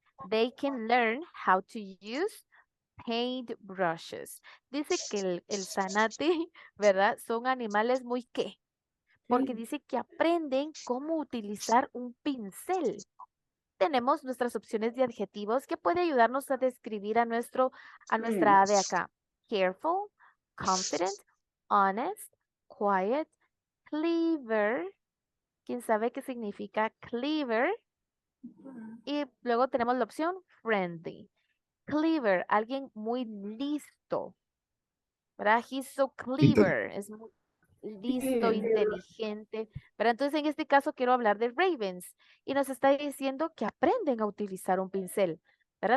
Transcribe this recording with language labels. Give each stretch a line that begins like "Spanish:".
English: They can learn how to use paint brushes.
Spanish: Dice que el zanate, ¿verdad? Son animales muy ¿qué? Porque dice que aprenden cómo utilizar un pincel. Tenemos nuestras opciones de adjetivos que puede ayudarnos a describir a nuestra ave acá.
English: Careful, confident, honest, quiet, clever.
Spanish: ¿Quién sabe qué significa clever? Y luego tenemos la opción friendly. Clever, alguien muy listo. ¿Verdad?
English: He's so clever.
Spanish: Es muy listo, inteligente. Pero entonces en este caso quiero hablar de ravens y nos está diciendo que aprenden a utilizar un pincel. ¿Verdad?